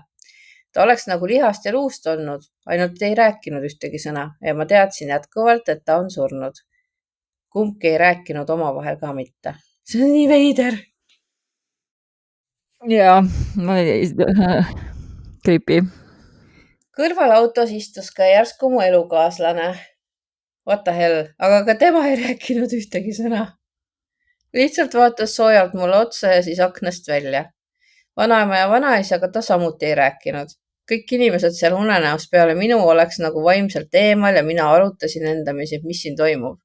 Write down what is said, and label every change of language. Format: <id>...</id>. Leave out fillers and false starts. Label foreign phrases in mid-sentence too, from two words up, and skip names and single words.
<et>Ta oleks nagu lihast ja luust olnud, ainult ei rääkinud ühtegi sõna ja ma teadsin jätkuvalt, et ta on surnud. Kumbki ei rääkinud omavahel ka mitte. See on nii veider. Jaa, creepy. Kõrval autos istus ka järsku mu elukaaslane.</et> <en>What the hell,</en> <et>aga ka tema ei rääkinud ühtegi sõna. Lihtsalt vaatas soojalt mulle otsa ja siis aknast välja. Vanaema ja vanaisaga ta samuti ei rääkinud. kõik inimesed seal unenäos peale minu oleks nagu vaimselt eemal ja mina arutasin endamisi, et mis siin toimub.</et>